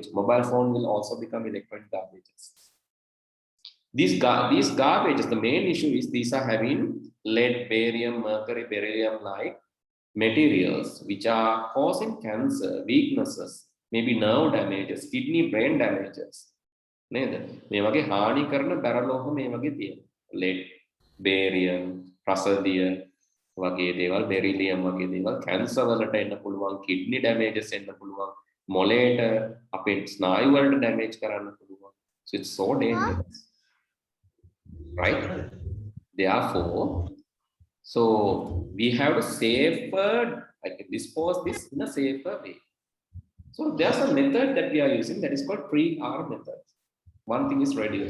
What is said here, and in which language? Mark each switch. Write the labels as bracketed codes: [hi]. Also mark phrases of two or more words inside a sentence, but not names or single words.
[en] Mobile phone will also become electronic garbages. These garbages, the main issue is these are having lead, barium, mercury, beryllium like materials which are causing cancer, weaknesses, maybe nerve damages, kidney, brain damages. [si] මේ වගේ හානි කරන බැරලෝහ මේ වගේ තියෙනවා. [en] lead, barium, [si] රසදිය වගේ දේවල්, beryllium වගේ දේවල් කැන්සර් වලට එන්න පුළුවන්, [en] kidney damages [si] එන්න පුළුවන්, මොළයට අපේ ස්නායු වලට damage කරන්න පුළුවන්. [en] So it's so dangerous, right? Therefore, so we have to safer, like dispose this in a safer way. So there's a method that we are using that is called 3R method. One thing is reduce.